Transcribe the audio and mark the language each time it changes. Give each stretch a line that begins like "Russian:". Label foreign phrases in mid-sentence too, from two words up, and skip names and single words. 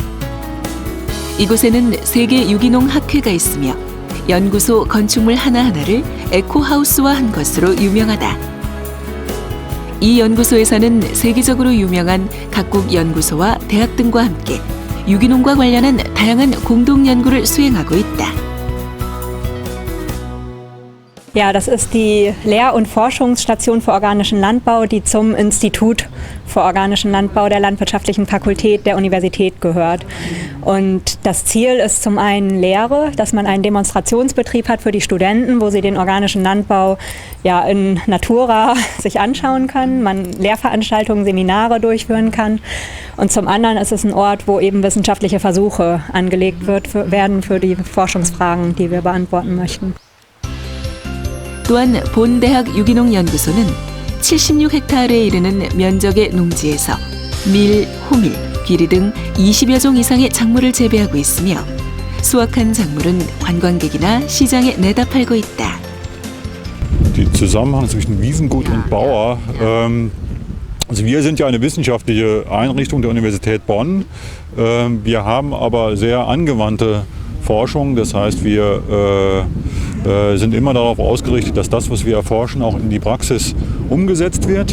Korean: 이곳에는 세계 유기농 학회가 있으며 연구소 건축물 하나하나를 에코하우스화한 것으로 유명하다. 이 연구소에서는 세계적으로 유명한 각국 연구소와 대학 등과 함께 유기농과 관련한 다양한 공동 연구를 수행하고 있다.
German: Ja, das ist die Lehr- und Forschungsstation für organischen Landbau, die zum Institut für organischen Landbau der Landwirtschaftlichen Fakultät der Universität gehört. Und das Ziel ist zum einen Lehre, dass man einen Demonstrationsbetrieb hat für die Studenten, wo sie den organischen Landbau ja
Latin: in Natura
German: sich anschauen können, man Lehrveranstaltungen, Seminare durchführen kann. Und zum anderen ist es ein Ort, wo eben wissenschaftliche Versuche angelegt werden für die Forschungsfragen, die wir beantworten möchten.
Korean: 또한 본대학 유기농 연구소는 76헥타르에 이르는 면적의 농지에서 밀, 호밀, 귀리 등 20여 종 이상의 작물을 재배하고 있으며 수확한 작물은 관광객이나 시장에 내다 팔고 있다.
German: Der Zusammenhang zwischen Wiesengut und Bauer. Also wir sind ja eine wissenschaftliche Einrichtung der Universität Bonn. Wir haben aber sehr angewandte Forschung. Das heißt, wir sind immer darauf ausgerichtet, dass das, was wir erforschen, auch in die Praxis umgesetzt wird.